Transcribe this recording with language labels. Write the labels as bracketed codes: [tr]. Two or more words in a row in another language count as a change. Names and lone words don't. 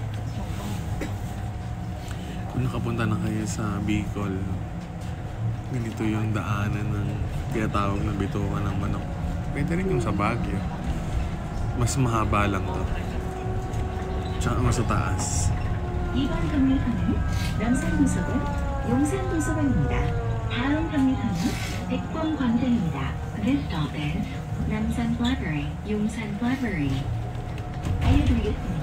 [tl] Kung nakapunta na kayo sa Bicol, ganito yung daanan ng tinatawag na bituka ng manok. Pwede rin yung sa Baguio. Mas mahaba lang to. Tsaka mas sa taas. [ko] 이번 경로선은 남산도서관, 용산도서관입니다. 다음 경로선은 백범광장입니다. [en] This stop is 남산 Library, 용산 Library. [ko] 알려드리겠습니다.